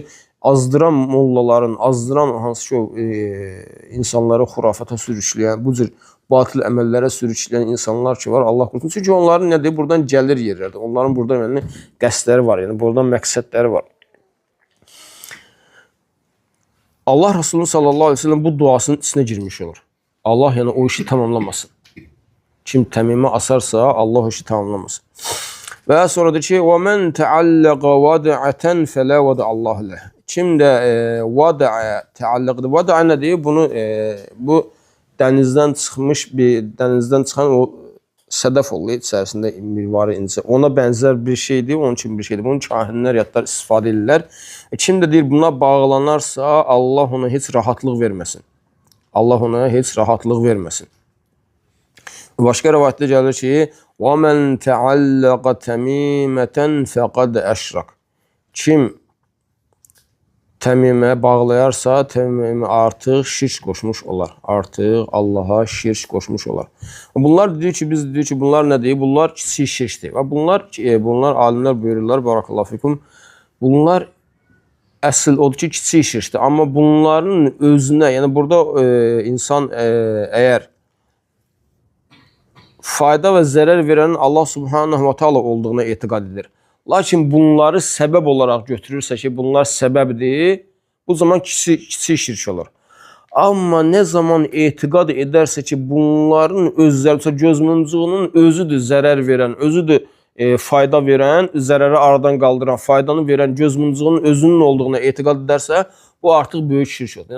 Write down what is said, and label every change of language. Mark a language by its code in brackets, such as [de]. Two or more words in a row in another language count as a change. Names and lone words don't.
[az] Azdıran mollaların, azdıran hansı ki o insanları xurafata sürükləyən, bu cür batil əməllərə sürükləyən insanlar ki var, Allah qorusun. Çünki onların nədir? Buradan gəlir yerlərdir. Onların burada yəni qəsdləri var, yəni buradan məqsədləri var. [tr] Allah Resulü [ar] صلى الله عليه وسلم [tr] bu duasının içine girmiş olur. Allah yani o işi tamamlamasın. [az] Kim təmimə asarsa Allah o işi tamamlamasın. Və sonra deyir ki, [ar] وَمَنْ تَعَلَّقَ وَدَعَةً فَلَا وَدَعَ اللّٰهُ لَهُ. [az] Kim də vada'a təalluqdur. Vada'a nədir? Bunu bu dənizdən çıxmış dənizdən çıxan o sədəf olur içərisində mirvarı incə. Ona bənzər bir şeydir, onun kimi bir şeydir. Bunu kahinlər, yadlar istifadə edirlər. Kim də deyir buna bağlanarsa Allah ona heç rahatlıq verməsin. Allah ona heç rahatlıq verməsin. Başqa rivayətdə gəlir ki, [ar] وَمَنْ تَعَلَّقَ تَمِيمَةً فَقَدْ أَشْرَكَ. [az] Kim təmimə bağlayarsa, təmimə artıq şirk qoşmuş olar. Artıq Allaha şirk qoşmuş olar. Bunlar deyir ki, biz deyir ki, bunlar nədir? Bunlar kiçik şirkdir. Və bunlar alimlər buyururlar, [ar] بارك الله فيكم. [az] Bunlar əsl odur ki, kiçik şirkdir. Amma bunların özünə, yəni burada insan əgər fayda və zərər verənin Allah [ar] سبحانه وتعالى [az] olduğuna etiqad edir. Lakin bunları səbəb olaraq götürürsə ki, bunlar səbəbdir, bu zaman kiçik şirk olur. Amma nə zaman etiqad edərsə ki, bunların özləri, gözmuncuğunun özüdür zərər verən, özüdür fayda verən, zərəri aradan qaldıran, faydanı verən gözmuncuğunun özünün olduğuna etiqad edərsə, bu artıq böyük şirk olur.